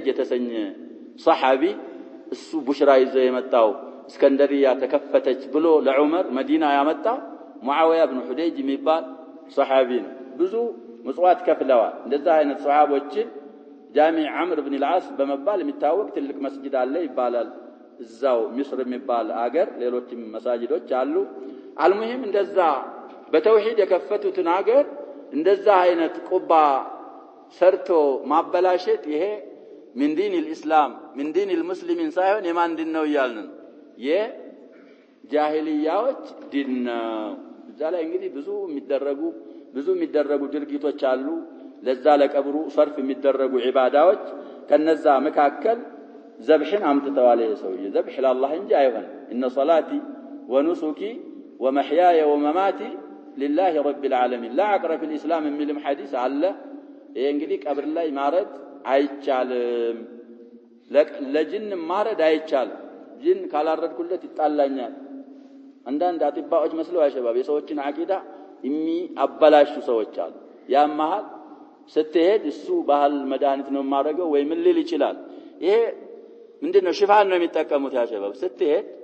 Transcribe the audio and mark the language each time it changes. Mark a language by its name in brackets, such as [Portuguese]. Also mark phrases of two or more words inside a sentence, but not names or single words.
[Amharic] የተሰኘ ሱሐቢ እሱ ቡሽራ ይዞ የመጣው እስከንደሪያ ተከፈተች ብሎ ለዑመር መዲና ያመጣ ሙአዊያ ኢብኑ ሁደይጅ የሚባል ሱሐቢ ነው። ብዙ ምጽዋት ከፍለዋል። እንደዛ አይነት ሱሐቦችን ጃሚ عمرو بن العاص በመባል የሚታወቅ ትልቅ መስጊድ አለ ይባላል። እዛው ሚስር የሚባል አገር ሌሎችም መሳጅዶች አሉ። አልሙሂም እንደዛ በተውሂድ የከፈቱትን አገር እንደዛ አይነት ቁባ ሰርቶ ማበላሸት ይሄ [Arabic] من دين الإسلام من دين المسلمين [Amharic] ሳይሆን የማን ዲን ነው ይያልን የጃሂልያዎች ዲን ነው። እዛ ላይ እንግዲህ ብዙ የሚደረጉ ድርጊቶች አሉ። ለዛ ለቀብሩ ሰርፍ የሚደረጉ ዒባዳዎች ከነዛ መካከል ذبحን አምጥተዋል። የሰውዬ ذبح ለአላህ እንጂ አይሆን [Arabic] ان صلاتي ونسكي ومحياي ومماتي لله رب العالمين لا عقر في الاسلام [Amharic] የሚልም ሐዲስ አለ። ይሄ እንግዲህ ቀብር ላይ ማረድ አይቻልም። ለጅን ማረድ አይቻልም። ጅን ካላረድኩለት ይጣላኛል። አንዳንድ አጥባዎች መስለው ያሸባብ የሰዎችን አቂዳ የሚያበላሹ ሰዎች አሉ። ያማሃል ስትሄድ እሱ ባህል መድኃኒት ነው ማረገው ወይ ምን ሊል ይችላል። ይሄ ምንድነው ሽፋን ነው የሚጠቀሙት። ያሸባብ ስትሄድ